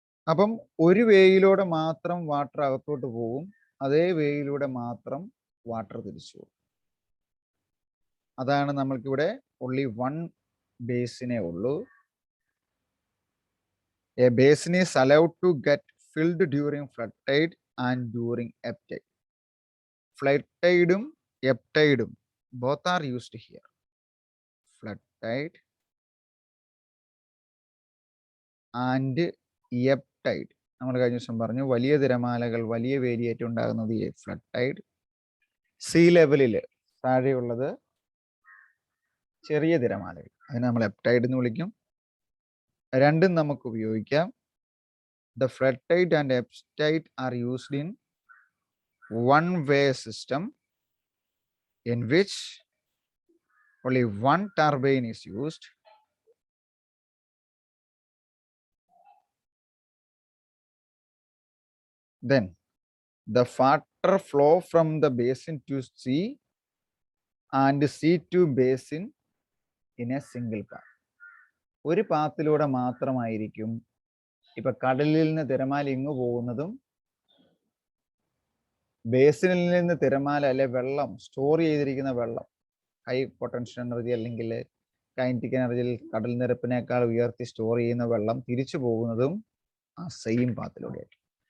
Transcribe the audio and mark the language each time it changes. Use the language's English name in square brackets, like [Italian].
[Malayalam] അപ്പം ഒരു വേയിലൂടെ മാത്രം വാട്ടർ അകത്തോട്ട് പോകും, അതേ വേയിലൂടെ മാത്രം വാട്ടർ തിരിച്ചു പോകും. അതാണ് നമ്മൾക്കിവിടെ [English] only one [Malayalam] ബേസിനേ ഉള്ളൂ. [English] A basin is allowed to get filled during flood tide and during ebb tide. Flood tideും ebb tideും both are used here. Flood tide and ebb tide. [Malayalam] നമ്മൾ കഴിഞ്ഞ ദിവസം പറഞ്ഞു വലിയ തിരമാലകൾ, വലിയ വേലിയേറ്റം ഉണ്ടാകുന്നത് ഈ ഫ്ലഡ് ടൈഡ്. സീ ലെവലിൽ താഴെയുള്ളത് ചെറിയ തിരമാലകൾ, അതിനെ നമ്മൾ എബ് ടൈഡ് എന്ന് വിളിക്കും. രണ്ടും നമുക്ക് ഉപയോഗിക്കാം. [English] The flood tide and ebb tide are used in one-way system in which only one turbine is used. Then the water flow from the basin to sea and sea to basin in a single path. [Malayalam] ഒരു പാത്തിലൂടെ മാത്രമായിരിക്കും ഇപ്പൊ കടലിൽ നിന്ന് തിരമാല ഇങ്ങ് പോകുന്നതും ബേസിനിൽ നിന്ന് തിരമാല അല്ലെ വെള്ളം സ്റ്റോർ ചെയ്തിരിക്കുന്ന വെള്ളം ഹൈ പൊട്ടൻഷ്യൽ എനർജി അല്ലെങ്കിൽ കൈനറ്റിക് എനർജിയിൽ കടൽ നിരപ്പിനേക്കാൾ ഉയർത്തി സ്റ്റോർ ചെയ്യുന്ന വെള്ളം തിരിച്ചു പോകുന്നതും ആ സെയിം പാത്തിലൂടെയായിരിക്കും.